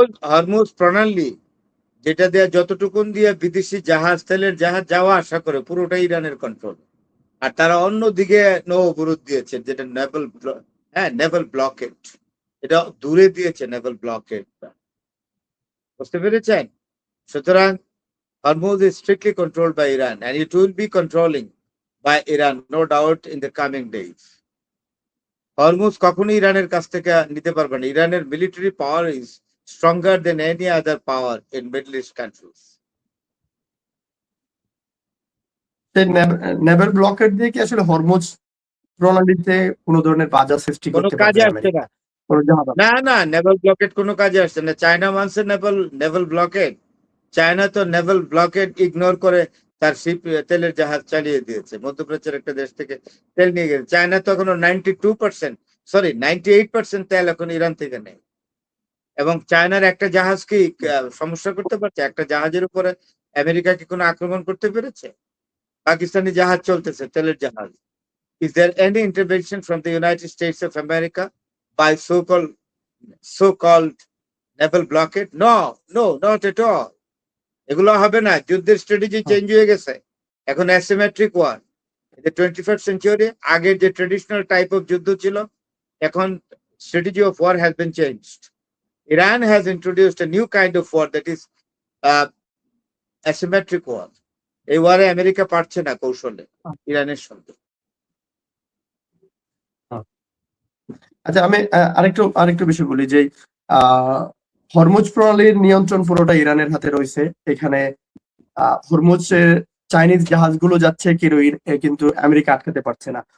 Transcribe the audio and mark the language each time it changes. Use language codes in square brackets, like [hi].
[bn] Hormuz প্রণালী যেটা দিয়ে যতটুকুন দিয়ে বিদেশি জাহাজ তেলের জাহাজ যাওয়া আসা করে পুরোটাই ইরানের কন্ট্রোল। আর তারা অন্যদিকে নৌ অবরোধ দিয়েছে, যেটা নেভাল ব্লকেট। এটা দূরে দিয়েছে নেভাল ব্লকেট। বুঝতে পেরেছেন? সুতরাং [en] Hormuz is strictly controlled by Iran and it will be controlling by Iran, no doubt, in the coming days. [bn] Hormuz কখনোই ইরানের কাছ থেকে নিতে পারবে না। [en] ইরানের military power is stronger than any other power in middle east countries. [bn] সেই Naval blockade দিয়ে কি আসলে হরমুজ প্রণালীতে কোনো ধরনের বাধা সৃষ্টি কোনো করতে কাজে পারবে আমেরিকা? না। কোনো জাহাজ? না, না, নেভাল ব্লকেড কোনো কাজে আসছে না। চায়না মানছে নেভাল ব্লকেড। চায়না তো নেভাল ব্লকেড ইগনোর করে তার শিপ তেলের জাহাজ চালিয়ে দিয়েছে। মধ্যপ্রাচ্যের একটা দেশ থেকে তেল নিয়ে গেছে। চায়না তো এখনো 92% সরি 98% তেল এখন ইরান থেকে নেয়। এবং চায়নার একটা জাহাজ কি সমস্যা করতে পারছে? একটা জাহাজের উপরে আমেরিকা কি কোনো আক্রমণ করতে পেরেছে? পাকিস্তানি জাহাজ চলতেছে, তেলের জাহাজ। [en] Is there any intervention from the United States of America by so-called naval blockade? No, no, not at all. [bn] এগুলো হবে না। যুদ্ধের স্ট্র্যাটেজি চেঞ্জ হয়ে গেছে। এখন asymmetric war. [en] the 21st century [bn] আগের যে ট্রেডিশনাল টাইপ অফ যুদ্ধ ছিল, এখন [en] strategy of war has been changed. Iran has introduced a new kind of war that is uh, asymmetric war. [bn] এই ওয়ারে আমেরিকা পারছে না কৌশলে ইরানের সঙ্গে। আচ্ছা, আমি আরেকটু বিষয় বলি যে হরমুজ প্রণালীর নিয়ন্ত্রণ পুরোটা ইরানের হাতে রয়েছে। এখানে হরমুজে চাইনিজ জাহাজগুলো যাচ্ছে কিন্তু আমেরিকা আটকাতে পারছে না।